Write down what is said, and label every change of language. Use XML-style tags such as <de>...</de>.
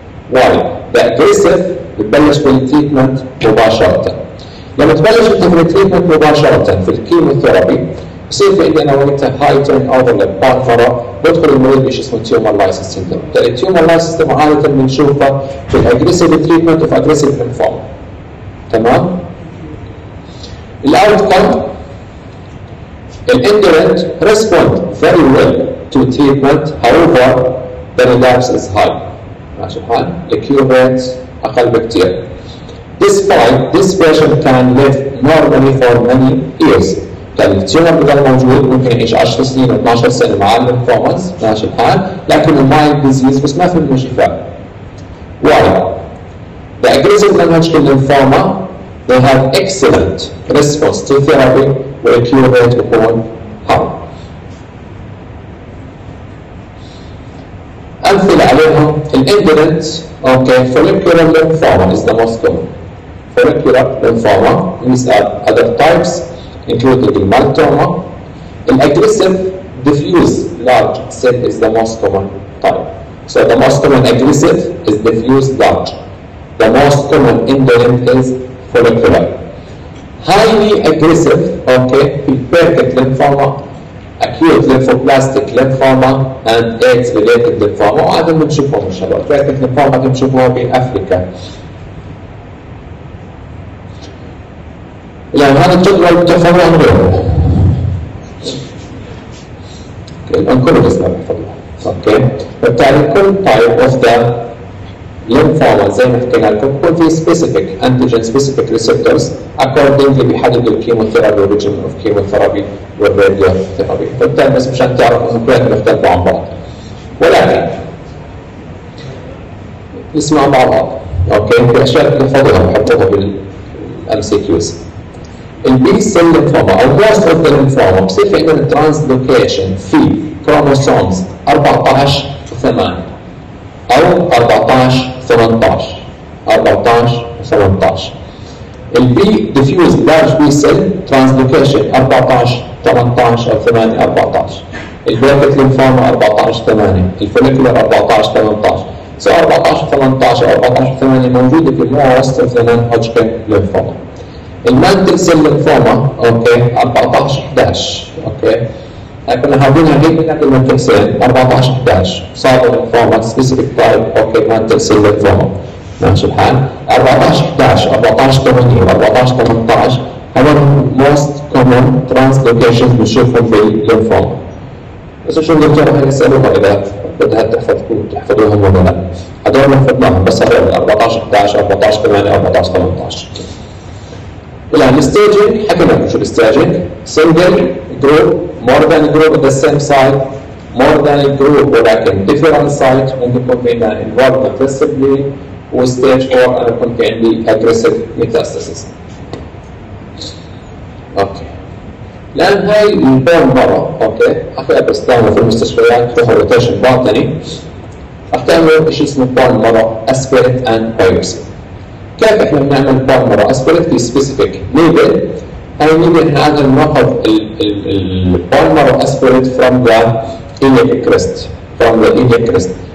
<en>Why? The aggressive</en> <ar>بتبلش بالتريتمنت مباشرة. لما تبلش انت في التريتمنت مباشرة في الكيموثيرابي بصير في عندنا وقتها هاي تيرن اوفر للبان مرة بدخل المريض بشيء اسمه تيومر لايسيس سيندروم. التيومر لايسيس سيندروم عادة بنشوفها في الاجريسيف تريتمنت وفي اجريسيف ليمفوما. تمام؟ الاوتكم</ar> <en>الindolent respond very well to treatment, however the relapse is high.</en> <ar>ماشي الحال؟ الكيور ريت أقل بكتير.</ar> <en>Despite this patient can live normally for many years.</en> <ar>التيومر بضل موجود ممكن يعيش 10 سنين و 12 سنة مع الليمفوماز ماشي الحال، لكن المايلد ديزيز بس ما في منه شفاء.</ar> <en>Why? The aggressive non-Hodgkin lymphoma they have excellent response to therapy</en> <ar>والcure rate بيكون</ar> <en>high.</en> <ar>أمثلة عليهم</ar> <en>الindolent follicular lymphoma is the most common. Follicular lymphoma, these are other types including the malignancy. The aggressive diffuse large cell is the most common type. So the most common aggressive is diffuse large. The most common indolent is follicular. Highly aggressive, pediatric lymphoma, acute lymphoblastic lymphoma and AIDS-related lymphoma.</en> <ar>وهذا بنشوفهم ان شاء الله. pediatric lymphoma بنشوفوها بافريقيا. يعني هذا الجدول بتحفظوه عن غيره. الانكولوجيست ما بيحفظوها. بالتالي كل</ar> <en>type of the lymphoma</en> <ar>زي ما حكينا لكم بيكون في</ar> <en>specific antigen specific receptors accordingly</en> <ar>بيحددوا الكيموثيرابي والريجيم اوف كيموثيرابي والراديوثيرابي. بالتالي بس مشان تعرفوا انهم كلهم بيختلفوا عن بعض. ولكن نسمع مع بعض. في اشياء بنحفظوها بنحطوها بالMCQs. البي سيل ليمفوما او</ar> <en>most of the lymphoma</en> <ar>بصير في عندنا ترانسلوكيشن في كروموسومز 14 و8 او 14 18 14 18. البي ديفيوز لارج بي سيل ترانسلوكيشن 14 18 او 8 14. البيركت ليمفوما 14 8. الفوليكولر 14 18. سو 14 18 او 14 8 موجوده في</ar> <en>most of the non-Hodgkin lymphoma.</en> <ar>المانتل سيل ليمفوما 14 11 كنا حاطينها هيك من قبل ما تحسين 14 11 صار ليمفوما سبيسيفيك تايب مانتل سيل ليمفوما ماشي الحال. 14 11 14 80 14 18 هذول موست كومن ترانسلوكيشنز بنشوفهم بالليمفوما. بس شو الدكتور هيسالوها اذا بدها تحفظوهم ولا لا. هذول حفظناهم بس هذول 14 11 14 8 14 18. الان الستيجنج حكينا لكم شو الستيجنج.</ar> <en>single group more than a group at the same site more than a group</en> <ar>ولكن</ar> <en>different site</en> <ar>ممكن يكون في عندنا</ar> <en>involvement aggressively وستيج 4</en> <ar>انا يكون في عندي</ar> <en>aggressive metastasis.</en> <ar>الان هاي البون مره اخذها بستعمل في المستشفيات في روتيشن باطني. راح تعملوا شيء اسمه بون مره اسبيريت اند بايوبسي. كيف احنا بنعمل بون مره اسبيريت في سبيسيفيك نيدل. هاي النيدل احنا عادة ناخذ البون مره اسبيريت</ar> <en>From the iliac crest from the iliac crest.</en>